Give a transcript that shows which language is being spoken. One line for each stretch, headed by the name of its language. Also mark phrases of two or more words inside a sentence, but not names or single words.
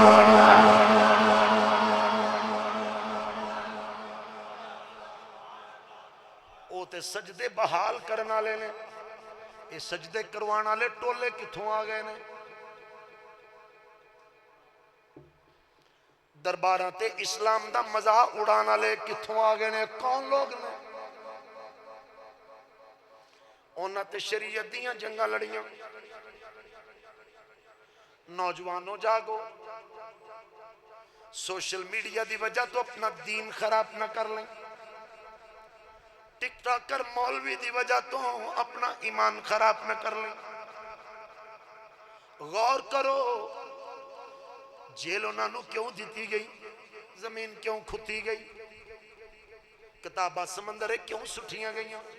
Punjabi: او تے سجدے بحال کرنا لے لیں، یہ سجدے کروانا لے ٹولے کتھوں آ گئے نے؟ درباراں تے اسلام دا مزاح اڑانا لے کتھوں آ گئے نے؟ کون لوگ نے؟ انہاں تے شریعت دیاں جنگاں لڑیاں۔ نوجوانوں جاگو، سوشل میڈیا دی وجہ تو اپنا دین خراب نہ کر لیں، ٹک ٹاکر مولوی دی وجہ تو اپنا ایمان خراب نہ کر لیں۔ غور کرو، جیل انہوں کیوں دیتی گئی، زمین کیوں کھتی گئی، کتابہ سمندر کیوں سٹھیاں گئیاں؟